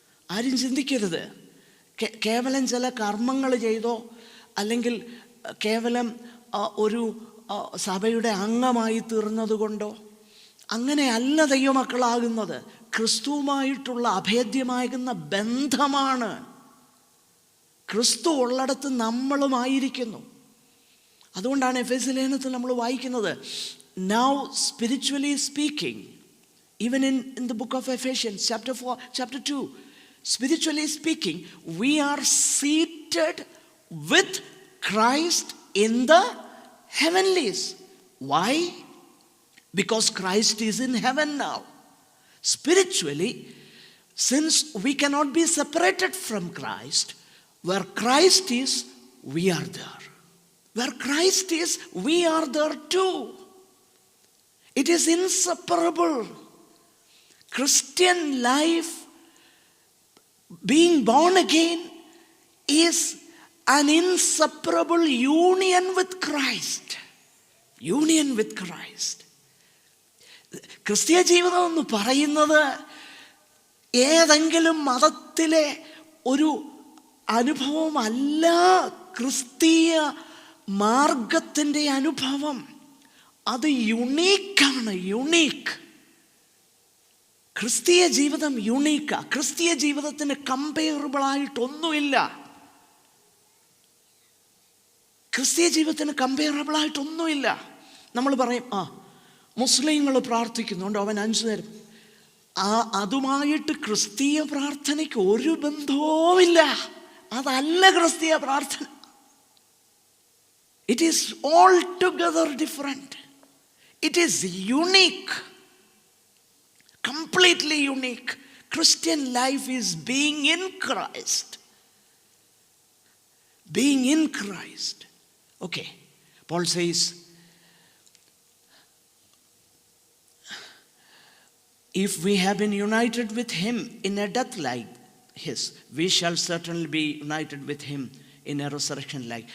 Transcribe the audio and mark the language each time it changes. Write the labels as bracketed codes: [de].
[ml] ആരും ചിന്തിക്കരുത് കേവലം ചില കർമ്മങ്ങൾ ചെയ്തോ അല്ലെങ്കിൽ കേവലം ഒരു സഭയുടെ അംഗമായി തീർന്നതുകൊണ്ടോ അങ്ങനെയല്ല ദൈവമക്കളാകുന്നത്. ക്രിസ്തുവുമായിട്ടുള്ള അഭേദ്യമാകുന്ന ബന്ധമാണ്. ക്രിസ്തു ഉള്ളിടത്ത് നമ്മളുമായിരിക്കുന്നു. അതുകൊണ്ടാണ് എഫേസ്യ ലേഖനത്തിൽ നമ്മൾ വായിക്കുന്നത്, [en] now spiritually speaking, even in the book of Ephesians chapter 4 chapter 2, spiritually speaking, we are seated with Christ in the heavenlies. Why? Because Christ is in heaven now. Spiritually, since we cannot be separated from Christ, where Christ is, we are there. Where Christ is, we are there too. It is inseparable. Christian life, being born again, is an inseparable union with Christ. Union with Christ. [ml] ക്രിസ്തീയ ജീവിതം എന്ന് പറയുന്നത് ഏതെങ്കിലും മതത്തിലെ ഒരു അനുഭവമല്ല. ക്രിസ്തീയ മാർഗത്തിൻ്റെ അനുഭവം അത് യുണീക്കാണ്. യുണീക്ക്. ക്രിസ്തീയ ജീവിതം യുണീക്കാ. ക്രിസ്തീയ ജീവിതത്തിന് കമ്പയറബിളായിട്ടൊന്നുമില്ല. ക്രിസ്തീയ ജീവിതത്തിന് കമ്പയറബിളായിട്ടൊന്നുമില്ല. നമ്മൾ പറയും, മുസ്ലിങ്ങൾ പ്രാർത്ഥിക്കുന്നുണ്ട്, അവൻ 5 നേരം. അതുമായിട്ട് ക്രിസ്തീയ പ്രാർത്ഥനയ്ക്ക് ഒരു ബന്ധവുമില്ല. അതല്ല ക്രിസ്തീയ പ്രാർത്ഥന. [en] It is altogether different. It is unique. Completely unique. Christian life is being in Christ. Being in Christ. Okay. Paul says, if we have been united with him in a death like his, we shall certainly be united with him in a resurrection like.